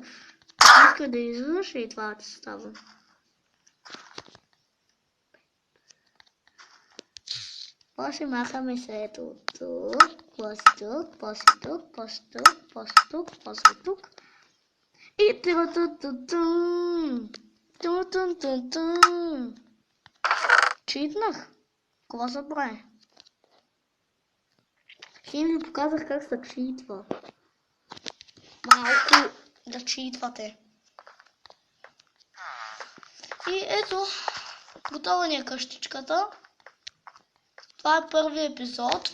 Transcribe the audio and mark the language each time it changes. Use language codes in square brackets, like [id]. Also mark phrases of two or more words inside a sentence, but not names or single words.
[bg] Иска да извърши и това ти става. После махаме се ето тук, после тук, после тук, после тук, после тук, после тук. И ту-ту-ту-тун! Ту-тун-тун-тун! Читнах! Какво се прави? Хем ви показах как се читва. Малко да читвате. И ето, готова ни е къщичката. Това е първият епизод.